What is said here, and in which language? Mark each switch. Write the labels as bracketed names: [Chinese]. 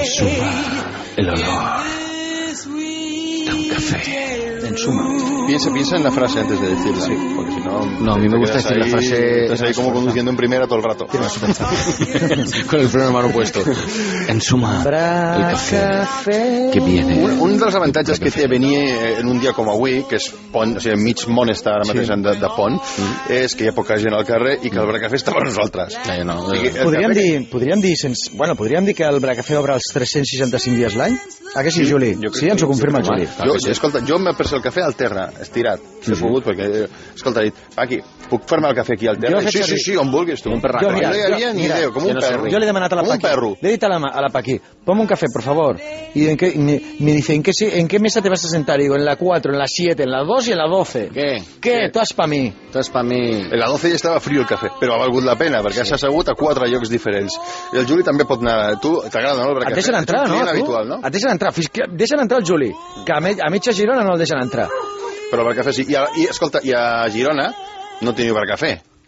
[Spanish] Ensuma el olor de un café. Ensuma. Piensa en la frase antes de decirla. Sí, porque si no. No, a mí me gusta decir la frase. Estás ahí como conduciendo en primera todo el rato. Con el freno de mano puesto. Ensuma. El café. Que viene. Un de los avantajes que te venía en un día como [Catalan] avui, que es pont, o sigui, mig món està ara mateix de pont, és que hi ha poca gent al carrer i que el Bracafé està per nosaltres. Podríem dir que el Bracafé obre els 365 dies l'any? Ah, que sí, Juli? Sí, ens ho confirma, Juli. Jo m'he pres el cafè al terra, estirat, si he pogut, perquè, escolta, he dit, Paqui, puc fer-me el cafè aquí al terra? Sí, on vulguis, tu. Un perraco. No hi havia ni idea, com un perro. Jo li he demanat a la Paqui. Li he dit a la Paqui, pon un cafè, [Spanish] por favor. I me dice, ¿en qué mesa te vas a sentar? Digo, en la 4, en la 7, en la 2 y en la 12. ¿Qué? [Catalan] Tu has pa' mi. En la 12 ja estava frio el cafè, però ha valgut la pena, perquè has assegut a 4 llocs diferents. I el Juli també pot anar. Tu, t'agrada, no? Et deixen entrar, no? Deixen entrar el Juli, que a mitja Girona no el deixen entrar. Però el Bracafé sí. I escolta, i a Girona no teniu Bracafé.